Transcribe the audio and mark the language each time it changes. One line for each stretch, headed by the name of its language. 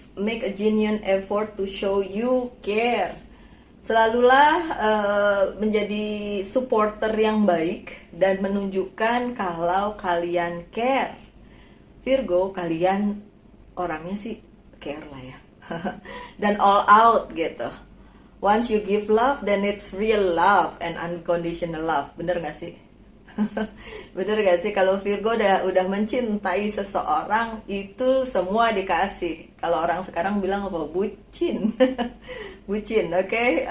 English: Make a genuine effort to show you care.
Indonesian: Selalulah menjadi supporter yang baik dan menunjukkan kalau kalian care. Virgo, kalian orangnya sih care lah ya. Dan
English: all out
Indonesian: gitu.
English: Once you give love, then it's real love and unconditional love.
Indonesian: Bener gak sih? Bener gak sih? Kalau Virgo udah mencintai seseorang, itu semua dikasih. Kalau orang sekarang bilang apa? Bucin. Bucin, oke?